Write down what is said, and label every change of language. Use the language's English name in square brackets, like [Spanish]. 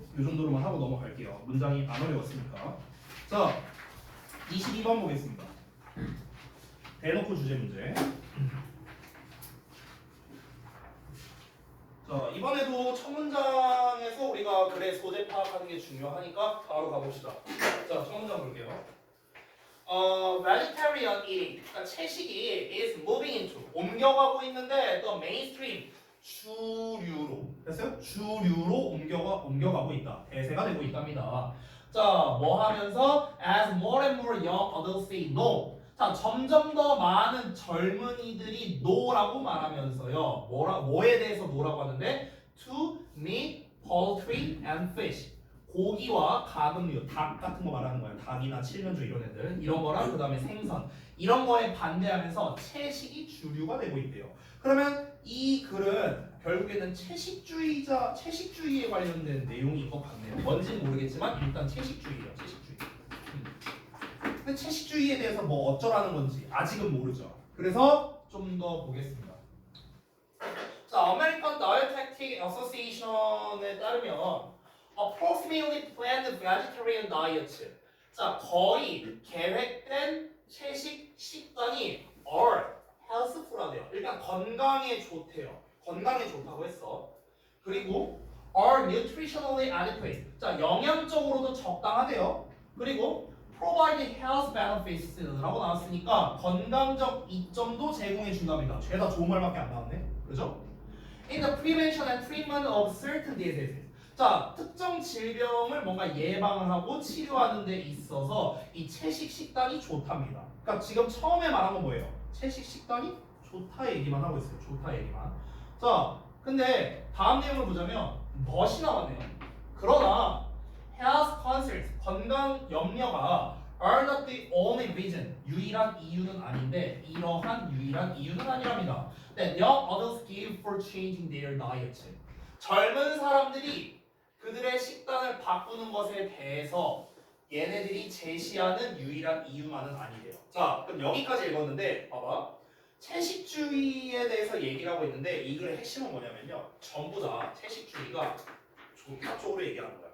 [Korean] 이 정도로만 하고 넘어갈게요. 문장이 안 어려웠으니까. 자, 22번 보겠습니다. 대놓고 주제 문제. 자, 이번에도 첫 문장에서 우리가 글의 소재 파악하는 게 중요하니까 바로 가봅시다. 자, 첫 문장 볼게요. [English] vegetarian eating, [Korean] 그러니까 채식이 [English] is moving into, [Korean] 옮겨가고 있는데 [English] the mainstream, [Korean] 주류로, 됐어요? 주류로 옮겨가고 있다. 대세가 되고 있답니다. 자, 뭐 하면서 [English] as more and more young adults say no. [Korean] 자, 점점 더 많은 젊은이들이 no라고 말하면서요. 뭐에 대해서 no라고 하는데 [English] to meat, poultry, and fish. [Korean] 고기와 가금류, 닭 같은 거 말하는 거예요. 닭이나 칠면조 이런 애들, 이런 거랑 그 다음에 생선 이런 거에 반대하면서 채식이 주류가 되고 있대요. 그러면 이 글은 결국에는 채식주의에 관련된 내용인 것 같네요. 뭔지는 모르겠지만 일단 채식주의예요. 채식주의. 근데 채식주의에 대해서 뭐 어쩌라는 건지 아직은 모르죠. 그래서 좀 더 보겠습니다. [English] 자, American Dietetic Association [Korean] 에 따르면 [English] approximately planned vegetarian diet. [Korean] 자, 거의 계획된 채식 식단이 [English] are healthful [Korean] 하대요. 일단 건강에 좋대요. 건강에 좋다고 했어. 그리고 [English] are nutritionally adequate. [Korean] 자, 영양적으로도 적당하대요. 그리고 [English] provide health benefits [Korean] 라고 나왔으니까 건강적 이점도 제공해 준답니다. 죄다 좋은 말밖에 안 나왔네. 그죠? [English] In the prevention and treatment of certain diseases. [Korean] 자, 특정 질병을 뭔가 예방을 하고 치료하는 데 있어서 이 채식 식단이 좋답니다. 그러니까 지금 처음에 말한 건 뭐예요? 채식 식단이 좋다 얘기만 하고 있어요. 좋다 얘기만. 자, 근데 다음 내용을 보자면 멋이 나왔네요. 그러나 [English] health concerns, [Korean] 건강 염려가 [English] are not the only reason, [Korean] 유일한 이유는 아닌데 이러한 유일한 이유는 아니랍니다. [English] That young adults give for changing their diet. [Korean] 젊은 사람들이 그들의 식단을 바꾸는 것에 대해서 얘네들이 제시하는 유일한 이유만은 아니래요. 자, 그럼 여기까지 읽었는데 봐봐. 채식주의에 대해서 얘기를 하고 있는데 이 글의 핵심은 뭐냐면요. 전부 다 채식주의가 좋다 쪽으로 얘기하는 거야.